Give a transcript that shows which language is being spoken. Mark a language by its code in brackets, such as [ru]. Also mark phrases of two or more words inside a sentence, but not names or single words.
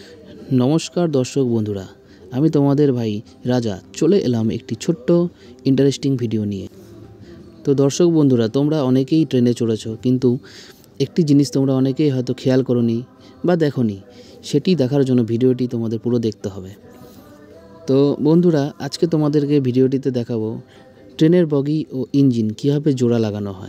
[bn] নমস্কার দর্শক বন্ধুরা আমি তোমাদের ভাই রাজা চলে এলাম একটি ছোট্ট ইন্টারেস্টিং ভিডিও নিয়ে। তো দর্শক বন্ধুরা তোমরা অনেকেই ট্রেনে চড়েছ কিন্তু একটি জিনিস তোমরা অনেকেই হয়তো খেয়াল করোনি বা দেখোনি, সেটি দেখার জন্য ভিডিওটি তোমাদের পুরো দেখতে হবে। তো বন্ধুরা আজকে তোমাদেরকে ভিডিওটিতে দেখাব ট্রেনের বগি ও ইঞ্জিন কিভাবে জোড়া লাগানো হয়।